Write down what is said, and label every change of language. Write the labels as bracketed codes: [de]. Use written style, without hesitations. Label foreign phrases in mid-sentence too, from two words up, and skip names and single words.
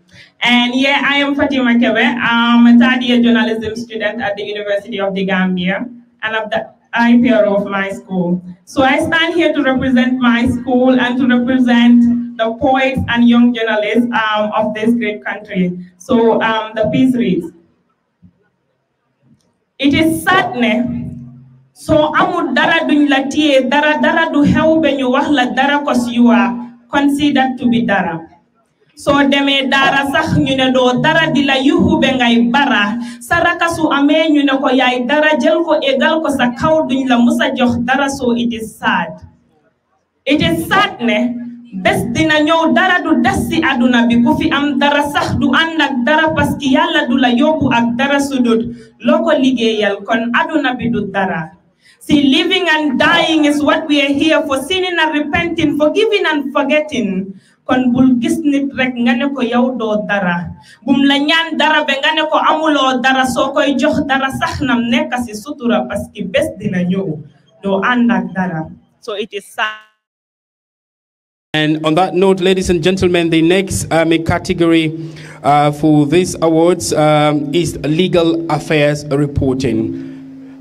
[en] And yeah, I am Fatima Kebe. I'm a third-year journalism student at the University of the Gambia, and I'm the IPRO of my school. So I stand here to represent my school and to represent the poets and young journalists of this great country. So the piece reads, it is sadne, [wo] so amu dara duñ la tiye, dara du hew be ñu wax la dara [en] cause you are considered to be [wo] dara. So deme dara sax ñu ne do dara di la yuhu be ngay bara, saraka su amé ñu ne ko yaay dara jël ko égal ko sa kaw duñ la musa jox dara. [en] So it is sad. It is sad [wo] ne bes dina ñëw dara du des ci aduna bi ku fi am dara sax du ànd ak dara [fr] parce que [wo] yàlla du la yóbbu ak dara sudut loo ko liggéeyal kon aduna bi du dara. [en] See, living and dying is what we are here for, sinning and repenting, forgiving and forgetting. [wo] Kon bul gis nit rek nga ne ko yow doo dara, bum la ñaan dara be nga ne ko amuloo dara, soo koy jox dara sax nam nekk ci sutura [fr] parce que [wo] bes dina ñëw doo ànd ak dara. [en] So it is sad. And on that note, ladies and gentlemen, the next category for these awards is legal affairs reporting.